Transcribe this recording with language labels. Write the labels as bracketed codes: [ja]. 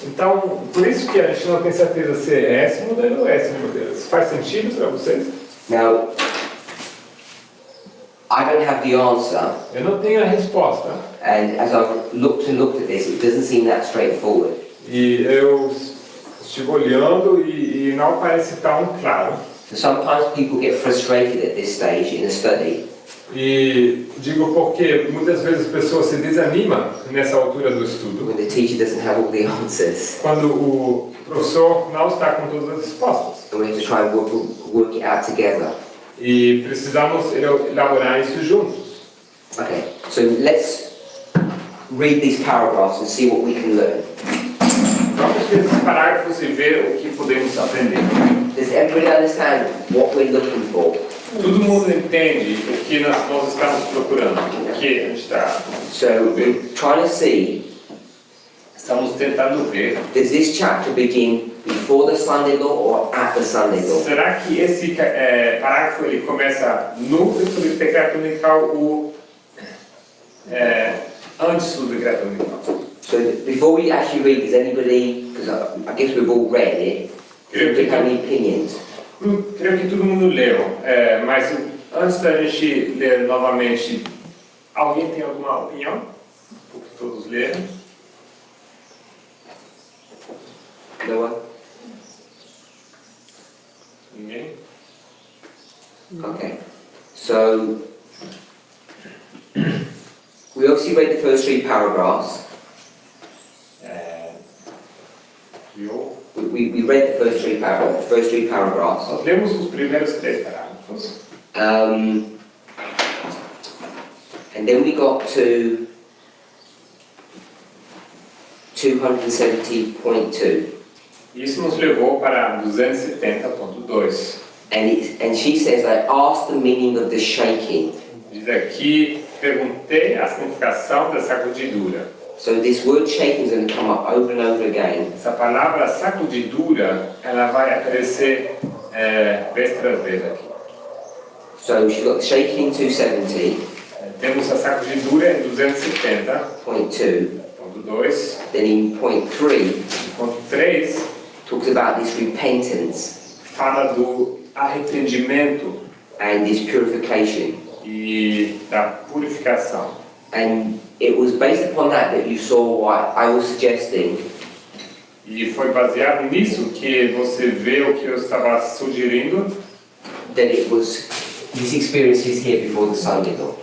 [pt] Então, por isso que a gente não tem certeza se é esse modelo ou esse modelo. Isso faz sentido para vocês? [en] Now, I don't have the answer, [pt] Eu não tenho a resposta. [en] and as I've looked at this, it doesn't seem that straightforward. [pt] E eu estive olhando e não parece tão claro. [en] So sometimes people get frustrated at this stage in a study [pt] E digo porque muitas vezes as pessoas se desanimam nessa altura do estudo, [en] when the teacher doesn't have all the answers, [pt] quando o professor não está com todas as respostas. [en] and we have to try and work it out together. [pt] E precisamos elaborar isso juntos. [en] Okay, so let's read these paragraphs and see what we can learn. [pt] Vamos ver esses parágrafos e ver o que podemos aprender. [en] Does everybody understand what we're looking for? [pt] Todo mundo entende o que nós estamos procurando, o que a gente está. [en] So we're trying to see, [pt] Estamos tentando ver. [en] does this chapter begin before the Sunday law or at the Sunday law? [pt] Será que esse parágrafo ele começa no decreto unical ou antes do decreto unical? [en] So before we actually read, does anybody, because I guess we've all read it, does anybody have any opinions? [pt] Creio que todo mundo leu, mas antes da gente ler novamente, alguém tem alguma opinião? Porque todos leram. [en] No one? [pt] Ninguém? [en] Okay. So, we obviously read the first three paragraphs. [pt] Eu [en] We read the first three paragraphs. [pt] Nós lemos os primeiros 3 parágrafos. [en] And then we got to 270.2. [pt] Isso nos levou para 270.2. [en] And she says, I asked the meaning of the shaking. [pt] Diz aqui, perguntei a significação da sacudidura. [en] So this word shaking is going to come up over and over again. [pt] Essa palavra sacudidura, ela vai aparecer vez tras vez aqui. [en] So she's got the shaking in 270.2. [pt] Temos a sacudidura em 270.2. [en] Then in point 3, [pt] Ponto 3 [en] talks about this repentance [pt] fala do arrependimento [en] and this purification. [pt] e da purificação. [en] And it was based upon that you saw what I was suggesting, [pt] E foi baseado nisso que você vê o que eu estava sugerindo, [en] that it was this experience is here before the Sunday law.